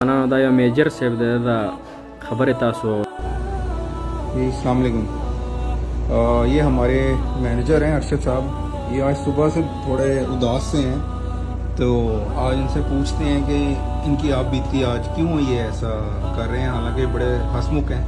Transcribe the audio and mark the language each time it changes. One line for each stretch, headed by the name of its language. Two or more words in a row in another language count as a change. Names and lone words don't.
Pashto: دا یو میجر صاحب دی دا خبرې تاسو
Arabic: جی السلام علیکم.
Urdu: یہ ہمارے مینیجر ہیں ارشد صاحب. یہ آج صبح سے تھوڑے اداس سے ہیں, تو آج ان سے پوچھتے ہیں کہ ان کی آپ بیتی آج کیوں یہ ایسا کر رہے ہیں, حالانکہ بڑے ہنسمکھ ہیں.